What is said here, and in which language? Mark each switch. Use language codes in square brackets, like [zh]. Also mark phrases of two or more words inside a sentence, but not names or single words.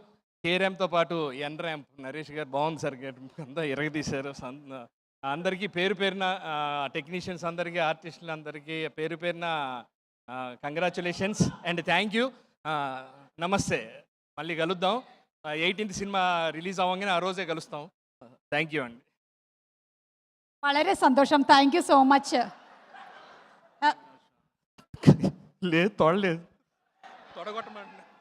[te] కే ర్యాంప్తో పాటు ఎన్ ర్యాంప్ నరేష్ గారు బాగుంది సార్, అంతా ఇరగదీశారు. అందరికీ పేరు పేరున టెక్నీషియన్స్ అందరికీ, ఆర్టిస్టులు అందరికీ పేరు పేరున [en] congratulations and thank you. [te] నమస్తే. మళ్ళీ కలుద్దాం. 18th సినిమా రిలీజ్ అవ్వగానే ఆ రోజే కలుస్తాం. [en] thank you [te] అండి. [ml] വളരെ സന്തോഷം. [en] thank you so much. [te] లేదు తొడలేదు, తొడగొట్టమండి.